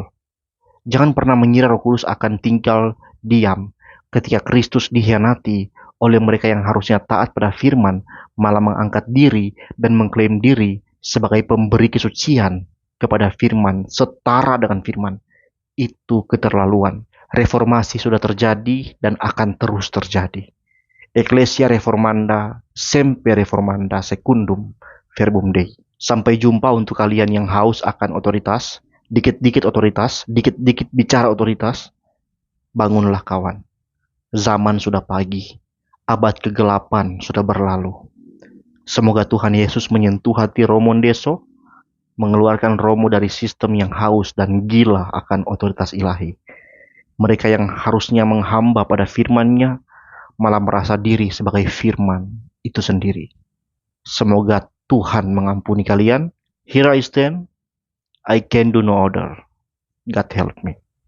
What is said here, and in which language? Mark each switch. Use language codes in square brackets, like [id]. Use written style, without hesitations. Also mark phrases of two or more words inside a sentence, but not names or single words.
[id] Jangan pernah mengira Roh Kudus akan tinggal diam ketika Kristus dikhianati oleh mereka yang harusnya taat pada firman, malah mengangkat diri dan mengklaim diri sebagai pemberi kesucian kepada firman, setara dengan firman. Itu keterlaluan. Reformasi sudah terjadi dan akan terus terjadi. [la] Ecclesia reformanda, semper reformanda secundum verbum Dei. [id] Sampai jumpa untuk kalian yang haus akan otoritas, dikit-dikit otoritas, dikit-dikit bicara otoritas. Bangunlah kawan. Zaman sudah pagi. Abad kegelapan sudah berlalu. Semoga Tuhan Yesus menyentuh hati Romo Ndeso, mengeluarkan Romo dari sistem yang haus dan gila akan otoritas ilahi. Mereka yang harusnya menghamba pada firman-Nya malah merasa diri sebagai firman itu sendiri. Semoga Tuhan mengampuni kalian. [en] Here I stand. I can do no other. God help me.